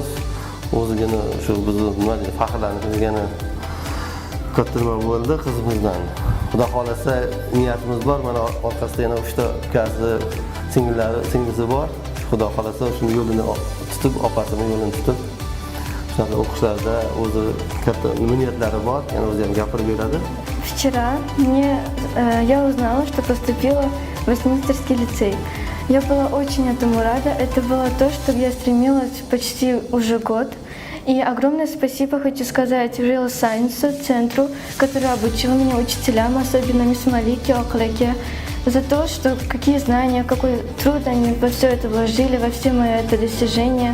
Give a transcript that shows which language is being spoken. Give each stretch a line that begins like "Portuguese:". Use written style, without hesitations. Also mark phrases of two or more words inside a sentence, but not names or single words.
Uzbek: O'zigina shu bizni nima deydi, faxrlanishgani katta nima bo'ldi qizimizdan. Xudo xolasa niyatimiz bor. Mana orqasida yana 3 ta ukasi singlisi bor. Xudo xolasa shuni yo'lini tutib, opasini yo'lini tutib, shunaqa o'qishlarda o'zi katta niyatlari bor, yana o'zi ham gapirib beradi.
Russian: Вчера я узнала, что поступила в Вестминстерский лицей. Я была очень этому рада. Это было то, что я стремилась почти уже год. И огромное спасибо хочу сказать Real Science центру, который обучил меня, учителям, особенно мисс Малике, Оклеке, за то, что какие знания, какой труд они во все это вложили, во все мои это достижения.